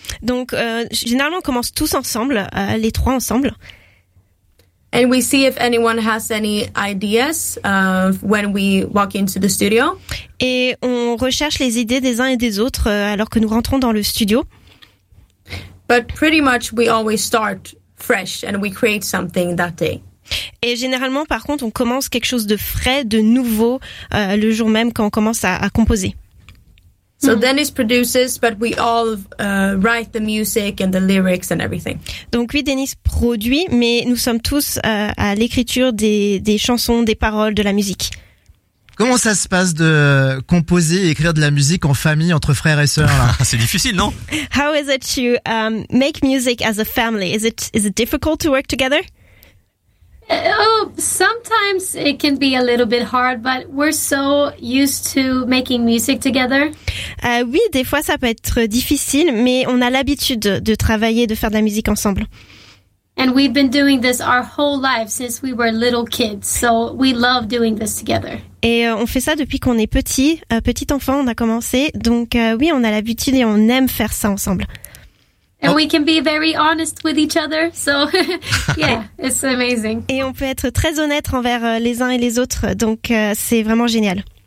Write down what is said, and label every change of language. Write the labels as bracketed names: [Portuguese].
[French] Donc généralement on commence tous ensemble, les trois ensemble. [English] And we see if anyone has any ideas when we walk into the studio. [French] Et on recherche les idées des uns et des autres alors que nous rentrons dans le studio. [English] But pretty much we always start fresh and we create something that day. [French] Et généralement par contre on commence quelque chose de frais, de nouveau le jour même quand on commence à composer. [English] So Dennis produces, but we all write the music and the lyrics and everything. [French] Donc oui, Dennis produit, mais nous sommes tous à l'écriture des chansons, des paroles, de la musique. Comment ça se passe de composer et écrire de la musique en famille, entre frères et sœurs là? C'est difficile, non? [English] How is it to make music as a family? Is it difficult to work together? Oh, sometimes it can be a little bit hard, but we're so used to making music together. [French] Oui, des fois ça peut être difficile, mais on a l'habitude de travailler, de faire de la musique ensemble. [English] And we've been doing this our whole life since we were little kids, so we love doing this together. [French] Et on fait ça depuis qu'on est petit enfant, on a commencé, donc oui, on a l'habitude et on aime faire ça ensemble. [English] And we can be very honest with each other, so yeah, it's amazing. [French] Et on peut être très honnête envers les uns et les autres, donc c'est vraiment génial.